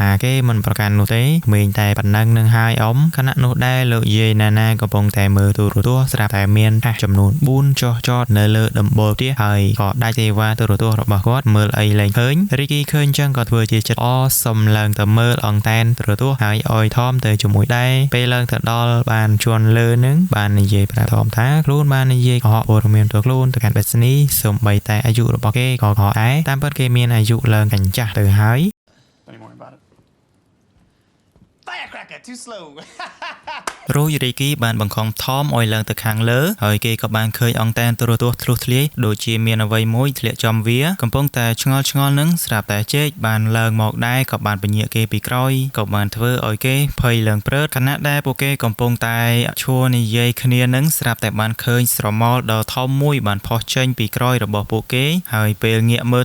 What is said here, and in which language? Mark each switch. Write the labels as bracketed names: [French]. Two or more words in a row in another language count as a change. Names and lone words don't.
[Khmer] ថាគេមិនប្រកាន់នោះទេក្មេងតែប៉ុណ្ណឹងនឹងហើយអ៊ំខណៈនោះដែរលោកយាយ Nana កំពុងតែមើលទូរទស្សន៍ស្រាប់តែមានថាសចំនួន4ចុះចតនៅលើដំបូលផ្ទះហើយក៏ដាច់សេវាទូរទស្សន៍របស់គាត់មើលអីលែងឃើញ Ricky ឃើញចឹងក៏ធ្វើជាចិត្តសុំឡើងទៅមើលអង្តែនទូរទស្សន៍ហើយឲ្យ Tom ទៅជាមួយដែរពេលឡើងទៅដល់បានជន់លើនឹងបាននិយាយប្រាប់ Tom ថាខ្លួនបាននិយាយកុហកព័ត៌មានទៅខ្លួនទៅកាន់ Bethany សូម្បីតែអាយុរបស់គេក៏ខកដែរតាមពិតគេមានអាយុឡើងកញ្ចាស់ទៅហើយ [English] Firecracker too slow [Khmer] រួច Ricky បានបង្ខំ Tom ឲ្យឡើងទៅខាងលើហើយគេក៏បានឃើញអង្តែនទូរទស្សន៍ធ្លុះធ្លាយដូចជាមានអ្វីមួយធ្លាក់ចំវាកំពុងតែឆ្ងល់នឹងស្រាប់តែ Jake បានឡើងមកដែរក៏បានពញាក់គេពីក្រោយក៏បានធ្វើ ឲ្យគេភ័យឡើងព្រឺតខណៈដែលពួកគេកំពុងតែឈួរនិយាយគ្នានឹងស្រាប់តែបានឃើញស្រមោលដ៏ធំមួយបានផុសចេញពីក្រោយរបស់ពួកគេហើយពេលងាកមើល